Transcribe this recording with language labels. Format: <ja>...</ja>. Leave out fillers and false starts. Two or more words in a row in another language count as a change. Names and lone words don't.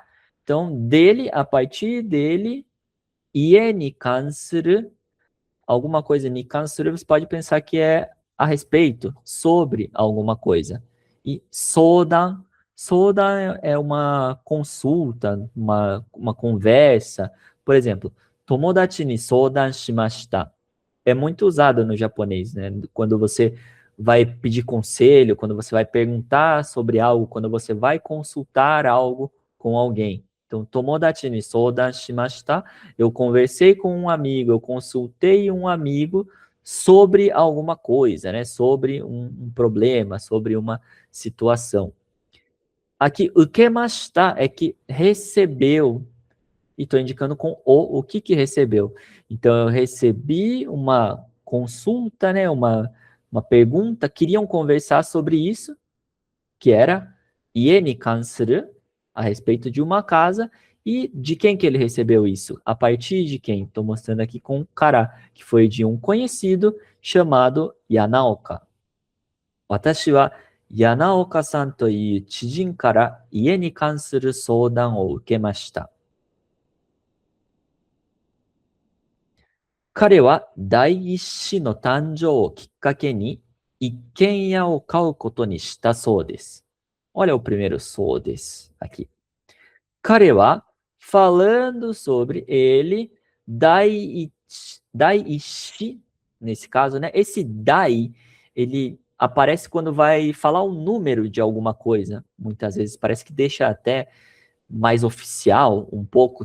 <pt>Então, dele, a partir dele,</pt> <ja>家に関する,</ja> <pt>alguma coisa</pt> <ja>に関する,</ja> <pt>você pode pensar que é a respeito, sobre alguma coisa. E sodan, sodan é uma consulta, uma conversa. Por exemplo,</pt> <ja>友達に相談しました.</ja> <pt>É muito usado no japonês, né? Quando você vai pedir conselho, quando você vai perguntar sobre algo, quando você vai consultar algo com alguém. Então,</pt> <ja>友達に相談しました.</ja> <pt>Eu conversei com um amigo, eu consultei um amigo sobre alguma coisa, né? Sobre um problema, sobre uma situação. Aqui, ukemashita é que recebeu, e estou indicando com o que recebeu. Então, eu recebi uma consulta, né? Uma pergunta, queriam conversar sobre isso, que era</pt> <ja>家に関する,</ja> <pt>a respeito de uma casa, e de quem que ele recebeu isso? A partir de quem? Estou mostrando aqui com kara, que foi de um conhecido chamado Yanaoka.</pt> <ja>私は柳岡さんという知人から家に関する相談を受けました. 彼は第一子の誕生をきっかけに一軒家を買うことにしたそうです。</ja> <pt>Olha o primeiro そうです aqui.</pt> <ja>彼は</ja> <pt>falando sobre ele, daiichi, nesse caso, né? Esse dai, ele aparece quando vai falar o número de alguma coisa. Muitas vezes parece que deixa até mais oficial um pouco.</pt>